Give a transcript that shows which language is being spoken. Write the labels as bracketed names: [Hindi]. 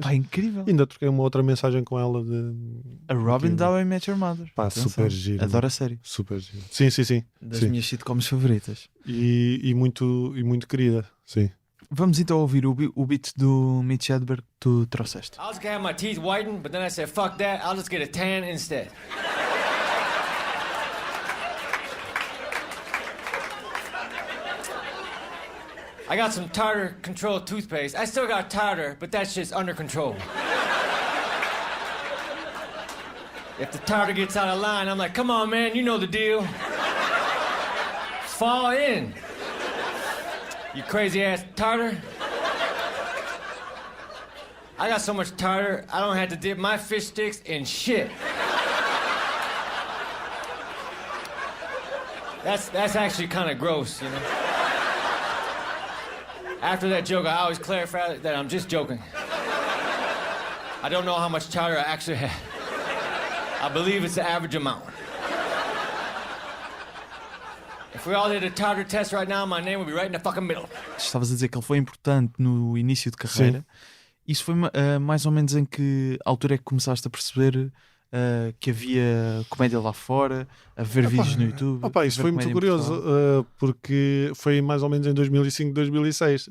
[Portuguese] Pá, incrível. Ainda troquei uma outra mensagem com ela A Robin aqui, da How I Met Your Mother. Pá, Atenção. super giro. Adoro a série. Super giro. Sim, sim, sim. Das Sim. minhas sitcoms favoritas. E muito querida. Sim. Vamos então ouvir o beat do Mitch Hedberg que tu trouxeste. [English] I was gonna have my teeth whitened, but then I said, fuck that, I'll just get a tan instead. I got some tartar control toothpaste. I still got tartar, but that shit's under control. If the tartar gets out of line, I'm like, come on, man, you know the deal. Fall in. You crazy ass tartar. I got so much tartar, I don't have to dip my fish sticks in shit. That's actually kind of gross, you know? After that joke, I always clarify that I'm just joking. I don't know how much tartar I actually have. I believe it's the average amount. If we all did a tartar test right now, my name would be right in the fucking middle. [Portuguese] Estavas a dizer que ele foi importante no início de carreira. Isso foi mais ou menos em que altura é que começaste a perceber que havia comédia lá fora, a ver vídeos no YouTube? Isso foi muito curioso, porque foi mais ou menos em 2005, 2006.